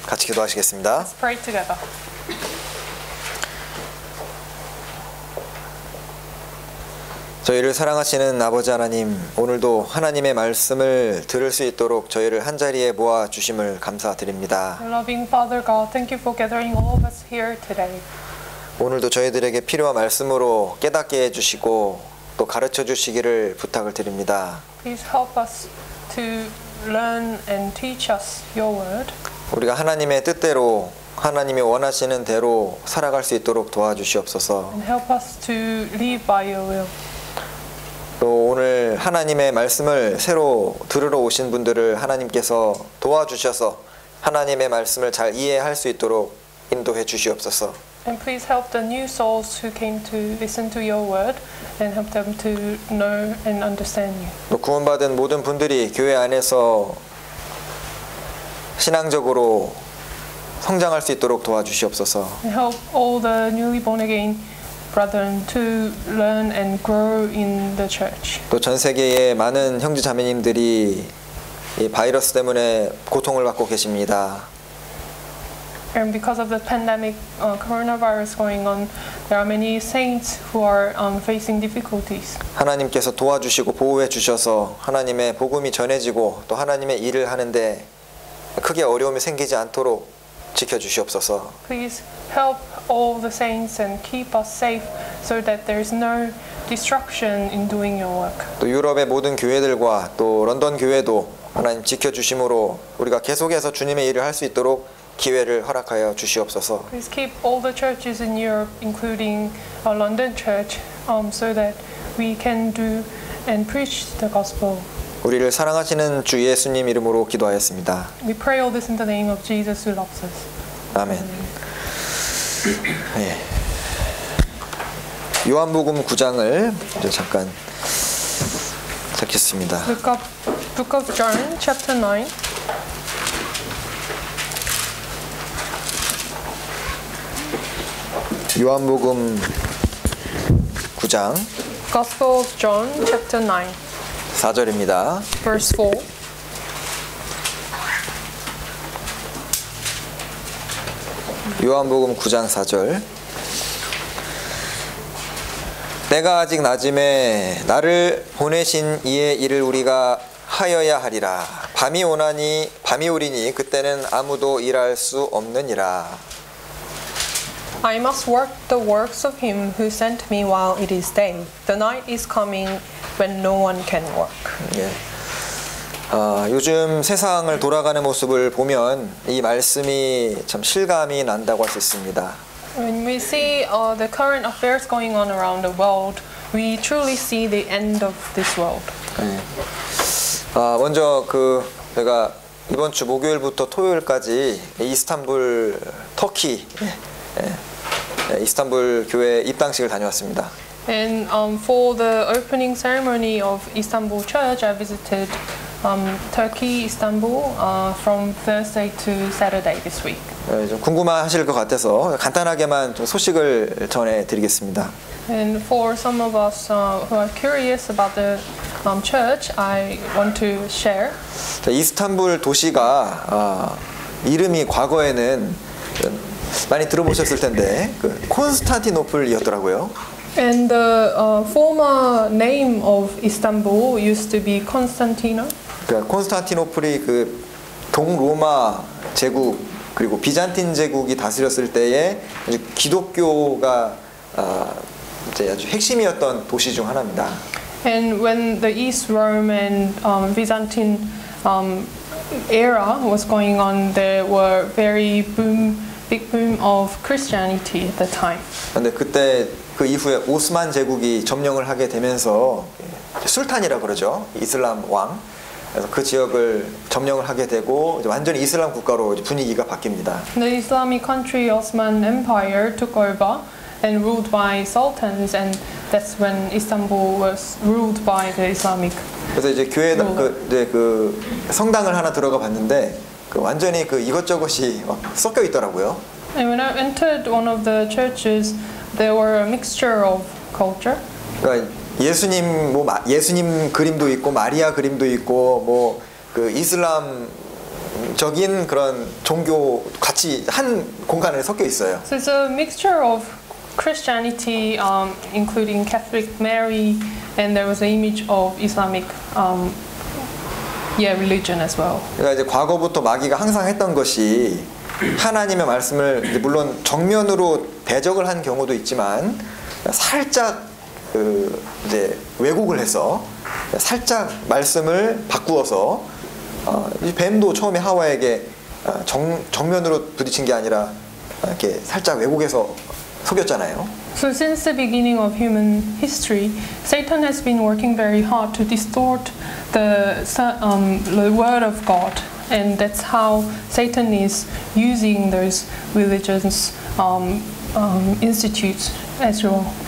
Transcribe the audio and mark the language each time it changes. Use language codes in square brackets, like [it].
[ko] 같이 기도하시겠습니다. [en] Let's pray together. [ko] 저희를 사랑하시는 아버지 하나님, 오늘도 하나님의 말씀을 들을 수 있도록 저희를 한자리에 모아 주심을 감사드립니다. [en] Loving Father God, thank you for gathering all of us here today. [ko] 오늘도 저희들에게 필요한 말씀으로 깨닫게 해주시고 또 가르쳐 주시기를 부탁을 드립니다. [en] Please help us to learn and teach us your word. [ko] 우리가 하나님의 뜻대로 하나님이 원하시는 대로 살아갈 수 있도록 도와주시옵소서. [en] And help us to live by your will. [ko] 또 오늘 하나님의 말씀을 새로 들으러 오신 분들을 하나님께서 도와주셔서 하나님의 말씀을 잘 이해할 수 있도록 인도해 주시옵소서. [en] And please help the new souls who came to listen to your word and help them to know and understand you. [ko] 또 구원받은 모든 분들이 교회 안에서 신앙적으로 성장할 수 있도록 도와주시옵소서. [en] And help all the newly born again brethren to learn and grow in the church. [ko] 또 전 세계의 많은 형제 자매님들이 이 바이러스 때문에 고통을 받고 계십니다. [en] And because of the pandemic, coronavirus going on, there are many saints who are facing difficulties. [ko] 하나님께서 도와주시고 보호해 주셔서 하나님의 복음이 전해지고 또 하나님의 일을 하는데 크게 어려움이 생기지 않도록 지켜주시옵소서. [en] Please help all the saints and keep us safe so that there is no destruction in doing your work. [ko] 또 유럽의 모든 교회들과 또 런던 교회도 하나님 지켜주심으로 우리가 계속해서 주님의 일을 할 수 있도록 기회를 허락하여 주시옵소서. [en] Please keep all the churches in Europe, including our London church, so that we can do and preach the gospel. [ko] 우리를 사랑하시는 주 예수님 이름으로 기도하였습니다. [en] We pray all this in the name of Jesus who loves us. [ko] 아멘. 네. 요한복음 9장을 이제 잠깐 찾겠습니다. [en] Book of John, chapter 9. [ko] 요한복음 9장 [en] Gospel of John, chapter 9, [ko] 4절입니다. [en] verse 4. [ko] 요한복음 9장 4절. 때가 아직 낮음에 나를 보내신 이의 일을 우리가 하여야 하리라. 밤이 오리니 그때는 아무도 일할 수 없느니라. [en] I must work the works of him who sent me while it is day. The night is coming when no one can work. [ko] 예. 요즘 세상을 돌아가는 모습을 보면 이 말씀이 참 실감이 난다고 할 수 있습니다. [en] When we see the current affairs going on around the world, we truly see the end of this world. [ko] 예. 먼저 제가 이번 주 목요일부터 토요일까지 이스탄불 터키 이스탄불 교회 입당식을 다녀왔습니다. [en] And for the opening ceremony of Istanbul Church, I visited Turkey, Istanbul, from Thursday to Saturday this week. [ko] 좀 궁금하실 것 같아서 간단하게만 좀 소식을 전해드리겠습니다. [en] And for some of us who are curious about the church, I want to share. [ko] 이스탄불 도시가 이름이 과거에는 많이 들어보셨을 텐데 콘스탄티노플이었더라고요. [en] And the former name of Istanbul used to be Constantinople. [ko] 그러니까 콘스탄티노플이 동로마 제국 그리고 비잔틴 제국이 다스렸을 때에 기독교가 이제 아주 핵심이었던 도시 중 하나입니다. [en] And when the East Rome and Byzantine era was going on, there were very big boom of Christianity at the time. [ko] 근데 그때 그 이후에 오스만 제국이 점령을 하게 되면서 술탄이라 그러죠. 이슬람 왕. 그래서 그 지역을 점령을 하게 되고 이제 완전히 이슬람 국가로 이제 분위기가 바뀝니다. [en] The Islamic country Ottoman Empire took over and ruled by sultans, and that's when Istanbul was ruled by the Islamic. [ko] 그래서 이제 교회 그 성당을 하나 들어가 봤는데 그 완전히 그 이것저것이 막 섞여 있더라고요. [en] And when I entered one of the churches, there were a mixture of culture. [ko] 그러니까 예수님 예수님 그림도 있고 마리아 그림도 있고 뭐 그 이슬람적인 그런 종교 같이 한 공간에 섞여 있어요. [en] So it's a mixture of Christianity, including Catholic Mary, and there was an image of Islamic, religion as well. [ko] 그러니까 이제 과거부터 마귀가 항상 했던 것이 하나님의 말씀을 이제 물론 정면으로 대적을 한 경우도 있지만 살짝 그 이제 왜곡을 해서 살짝 말씀을 바꾸어서 이 뱀도 처음에 하와에게 정면으로 부딪힌 게 아니라 이렇게 살짝 왜곡해서 속였잖아요. [en] So since the beginning of human history, Satan has been working very hard to distort the word of God, and that's how Satan is using those religious institutes as well.